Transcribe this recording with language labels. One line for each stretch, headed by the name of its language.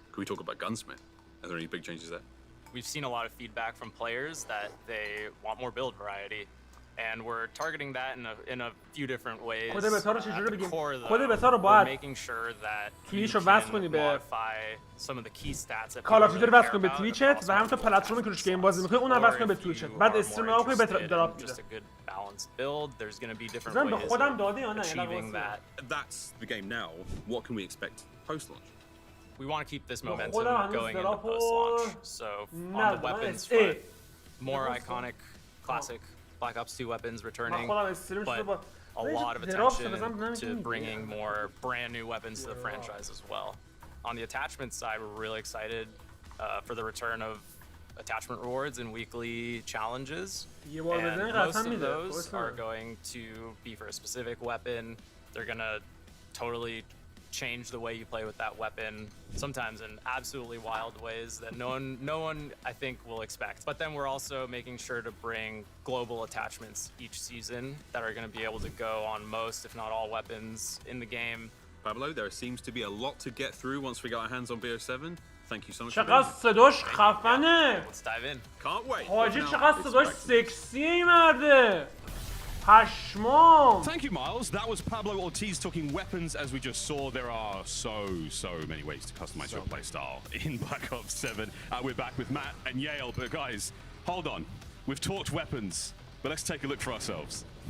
English: Can we talk about Gunsmith? Are there any big changes there? We've seen a lot of feedback from players that they want more build variety. And we're targeting that in a few different ways. At the core, though, we're making sure that you can modify some of the key stats that
Persian: کالاف رو وصل کنی به تویچت و همونطور پلتفرمی که روش گیم بازی می‌کنی اونم وصل کنی به تویچت. بعد استریم رو کنی به دراپ میده.
English: Just a good balanced build. There's going to be different ways of achieving that. That's the game now. What can we expect post-launch? We want to keep this momentum going into post-launch. So on the weapons front, more iconic, classic Black Ops 2 weapons returning, but a lot of attention to bringing more brand new weapons to the franchise as well. On the attachment side, we're really excited for the return of attachment rewards and weekly challenges. And most of those are going to be for a specific weapon. They're going to totally change the way you play with that weapon, sometimes in absolutely wild ways that no one I think will expect. But then we're also making sure to bring global attachments each season that are going to be able to go on most, if not all, weapons in the game. Pablo, there seems to be a lot to get through once we get our hands on BO7. Thank you so much.
Persian: چقدر صداش خفنه.
English: Let's dive in. Can't wait.
Persian: حاجی چقدر صداش سکسیه این مرده. پشمام.
English: Thank you, Miles. That was Pablo Ortiz talking weapons. As we just saw, there are so many ways to customize your playstyle in Black Ops 7. We're back with Matt and Yale, but guys, hold on. We've talked weapons, but let's take a look for ourselves.